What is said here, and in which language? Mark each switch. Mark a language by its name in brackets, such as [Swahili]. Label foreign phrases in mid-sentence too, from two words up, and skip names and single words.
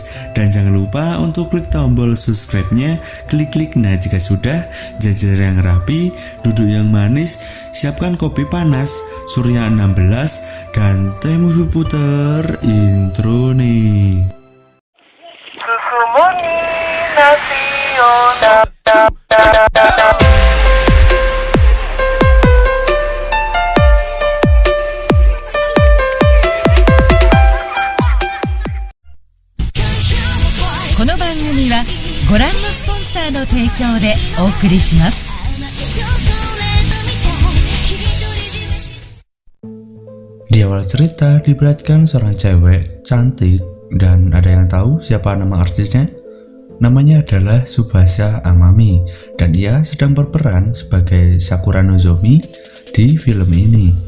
[Indonesian] Dan jangan lupa untuk klik tombol subscribe-nya, klik nah jika sudah, jajar yang rapi, duduk yang manis, siapkan kopi panas, Surya 16, dan Teh Movie puter intro nih. Susu murni nasional. [Japanese] この番組はご覧のスポンサーの提供でお送りします。 [Indonesian] Di awal cerita diperlihatkan seorang cewek cantik, dan ada yang tahu siapa nama artisnya? Namanya adalah Tsubasa Amami, dan ia sedang berperan sebagai Sakura Nozomi di film ini.